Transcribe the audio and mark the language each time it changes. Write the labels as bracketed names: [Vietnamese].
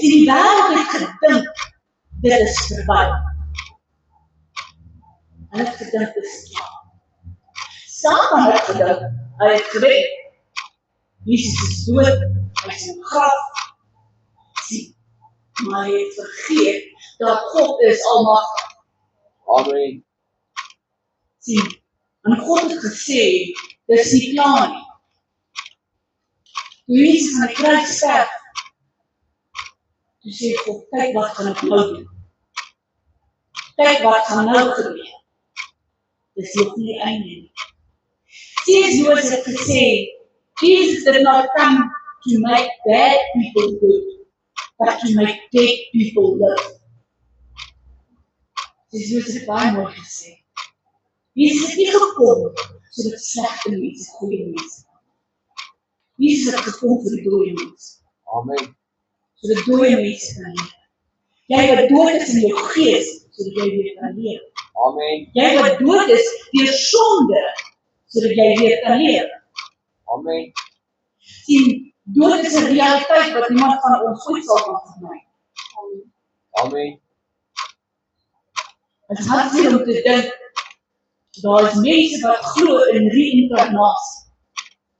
[Afrikaans] Sien, die wêreld het gedink, dit is verby. Hulle het gedink, dit is klaar. Satan het gedink, hy het gewen. Jesus is dood, hy is in graf. Sien, maar hy het vergeet dat God is almagtig. Amen. Sien, en God het gesê, dis nie klaar nie. Toe Jesus aan die kruis sterf, toe sê God, kyk wat gaan ek nou doen. Kyk wat gaan nou gebeur. Dis nog nie die einde nie. C.S. [English] Lewis [Afrikaans] het gesê, [English] Jesus did not come to make bad people good, but to make dead people live. [Afrikaans] C.S. Lewis het baie mooi gesê. Jesus het nie gekom sodat slegte mense goeie mense. Jesus het gekom vir die dooie mense. Amen. Sodat dooie mense kan leef. Jy wat dood is in jou gees, sodat jy weer kan leef. Amen. Jy wat dood is deur sonde, sodat jy weer kan leef. Amen. Sien, dood is 'n realiteit wat niemand van ons ooit sal kan vermy. Amen. Het is hartseer om te dink, daar is mense wat glo in reïnkarnasie.